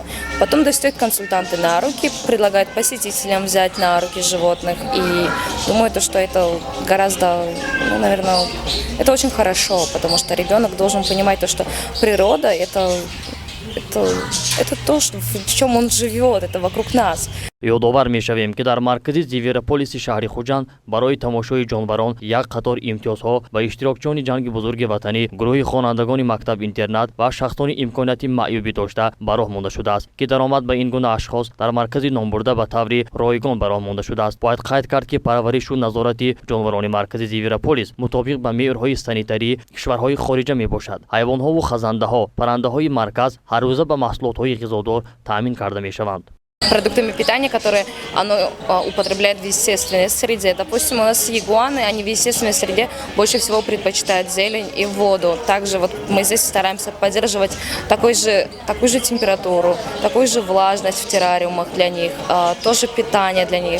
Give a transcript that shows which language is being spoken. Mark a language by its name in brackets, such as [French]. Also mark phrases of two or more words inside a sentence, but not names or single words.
[Russian] Потом достают консультанты на руки, предлагают посетителям взять на руки животных, и думаю, что это гораздо, наверное, это очень хорошо, потому что ребенок должен понимать то, что природа это то, в чем он живет, это вокруг нас. [Tajik] ёдовар мешавем ки дар маркази Зивераполиси шаҳри Хуҷанд барои тамошои ҷонварон як қатор имтиёзҳо ба иштирокчиёни ҷанги бузурги ватанӣ, гурӯҳи хонандагони мактаб-интернат ва шахсони имконияти маъюбӣ дошта ба роҳ монда шудааст ки даромад ба ин гуна ашхос дар маркази номбурда ба таври ройгон ба роҳ монда шудааст. Бояд қайд кард ки парваришу назорати ҷонварони маркази Зивераполис мутобиқ ба меъёрҳои санитарии кишварҳои хориҷа мебошад. ҳайвонҳову хазандаҳо, паррандаҳои марказ ҳар рӯза ба маҳсулотҳои ғизодор таъмин карда мешаванд. [Russian] Продуктами питания, которые оно употребляет в естественной среде. Допустим, у нас ягуаны, они в естественной среде больше всего предпочитают зелень и воду. Также вот мы здесь стараемся поддерживать такую же температуру, такую же влажность в террариумах для них, тоже питание для них.